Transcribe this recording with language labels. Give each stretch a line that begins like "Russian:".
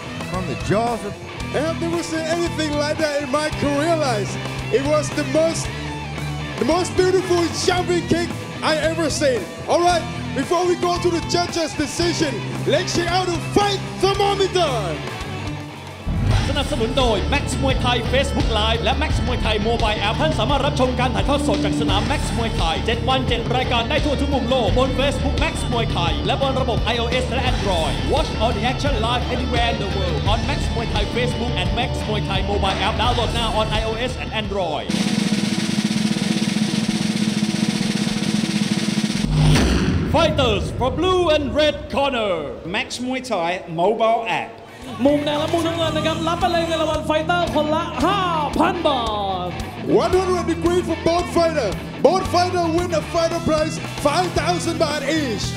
English: From the jaws of... I've never seen anything like that in my career life. It was the most beautiful jumping kick I ever seen. All right, before we go to the judges' decision, let's check out the fight thermometer.
Thai: สนับสนุนโดย Max มวยไทย Facebook Live และ Max มวยไทย Mobile App ท่านสามารถรับชมการถ่ายทอดสดจากสนาม Max มวยไทย 7 วัน 7 รายการได้ทั่วทุกมุมโลกบน Facebook Max มวยไทยและบนระบบ iOS และ Android
English: Watch all the action live anywhere in the world on Max มวยไทย Facebook and Max มวยไทย Mobile App download now on iOS and Android Fighters for blue and red corner Max Muay Thai mobile app.
Thai: มุมแดงและมุมน้ำเงินนะครับรับไปเลยเงินรางวัลไฟเตอร์คนละ 5,000 บาท
English: 100 degree for both fighter. Both fighter win a fighter prize 5,000 baht each.